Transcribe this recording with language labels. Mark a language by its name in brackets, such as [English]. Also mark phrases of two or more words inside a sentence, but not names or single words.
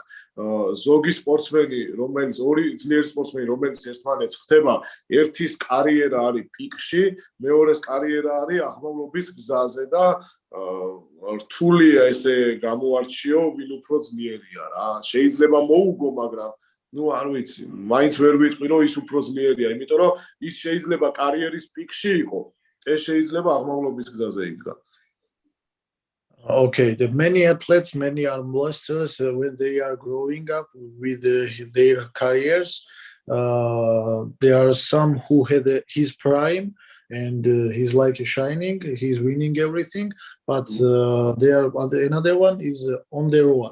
[Georgian] ზოგი სპორტსმენი, რომელიც ორი ძლიერი სპორტსმენი, რომელიც ერთმანეთს ხდება, ერთის კარიერა არის პიკში, მეორეს კარიერა არის აღმავლობის გზაზე და რთულია ესე გამოარჩიო, ვინ უფრო ძლიერია რა. შეიძლება მოუგო, მაგრამ ну არ ვიცი, მაინც ვერ ვიტყვი რომ ის უფრო ძლიერია, იმიტომ რომ ის შეიძლება კარიერის პიკში იყო. ეს შეიძლება აღმავლობის გზაზე იდგა. [English] Okay, the many athletes, many arm wrestlers, when they are growing up with their careers, there are some who had his prime and he's like shining, he's winning everything, but another one is on their own.